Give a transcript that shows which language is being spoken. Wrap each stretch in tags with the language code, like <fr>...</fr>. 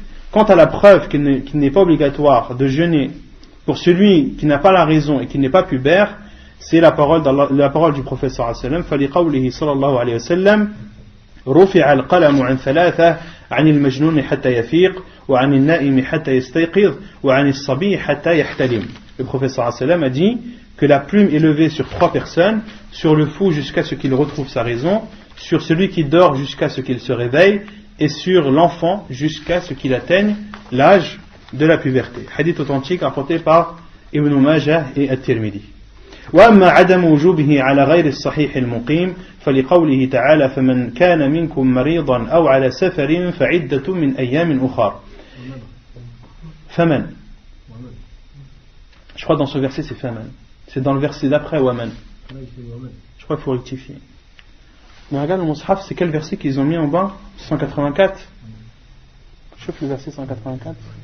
<fr>Quant à la preuve qu'il n'est pas obligatoire de jeûner pour celui qui n'a pas la raison et qui n'est pas pubère, c'est la parole du prophète sallallahu alayhi wa sallam,</fr> <ar>فَلِقَوْلِهِ صلى الله عليه وسلم رُفِعَ الْقَلَمُ عَنْ ثَلَاثَةٍ عن المجنون حتى يفيق وعن النائم حتى يستيقظ وعن الصبي حتى يحتلم.</ar> <fr>Le prophète sallallahu alayhi wa sallam a dit que la plume est levée sur 3 personnes, sur le fou jusqu'à ce qu'il retrouve sa raison, sur celui qui dort jusqu'à ce qu'il se réveille, et sur l'enfant jusqu'à ce qu'il atteigne l'âge de la puberté. Hadith authentique rapporté par Ibn Majah et At-Tirmidhi.</fr> <ar>وأما عدم وجوبه على غير الصحيح المقيم فلقوله تعالى فمن كان منكم مريضا أو على سفر فعدة من أيام أخر. فمن.</ar> <fr>Je crois dans ce verset c'est faman. C'est dans le verset d'après waman. Je crois qu'il faut rectifier. Mais regarde le Mus'haf, c'est quel verset qu'ils ont mis en bas? 184. Je le verset 184.</fr>